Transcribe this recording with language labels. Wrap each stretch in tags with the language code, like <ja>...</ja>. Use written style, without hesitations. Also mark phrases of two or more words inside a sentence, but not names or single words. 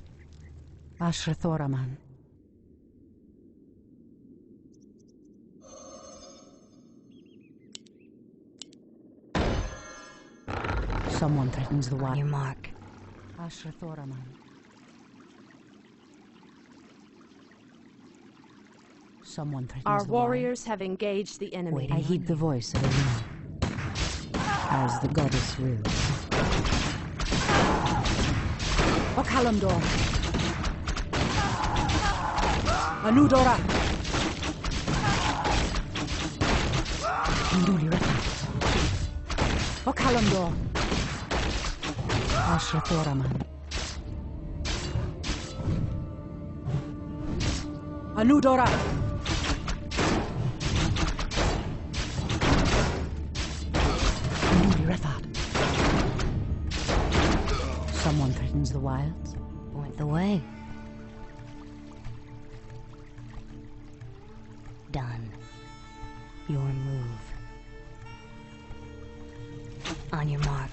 <en>Ashrathoraman. Someone threatens the On wild. your mark. Ashrathoraman. Someone threatens Our the warriors have engaged the enemy. Waiting wild. I on heed the you. voice of Elune. As the goddess wills. Okalamdor. Anudora. Induli Reka. Okalamdor. Ashrathoraman. Anudora. Induli Refat. Someone threatens the wilds. Point the way. Done. Your move. On your mark.</en>